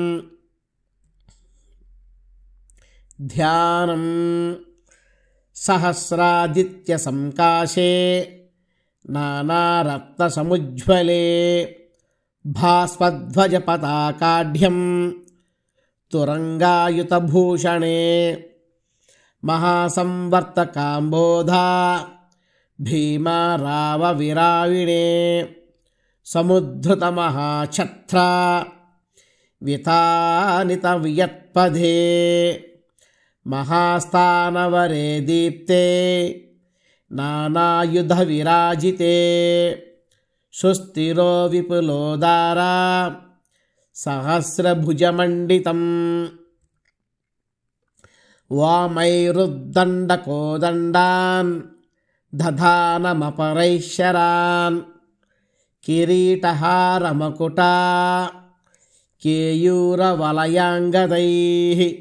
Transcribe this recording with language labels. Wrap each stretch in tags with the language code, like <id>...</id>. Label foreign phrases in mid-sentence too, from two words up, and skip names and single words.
<sa>ధ్యానం సహస్రాదిత్య సంకాశే నానారత్నసముజ్వలే భాస్వధ్వజ పతాకాఢ్యం తురంగాయుతభూషణే మహాసంవర్తకాంబోధా భీమారావ విరావిణే సముద్ధృతమహాఛత్ర వితానిత వియత్పదే महास्थानवरे दीप्ते नानायुधविराजिते सुस्थिरो विपुलोदारा सहस्रभुजमण्डितम् वामैरुद्दण्डकोदण्डान् दधानमपरैश्शरान् किरीटहारमकुटा केयूरवलयाङ्गदैः</sa>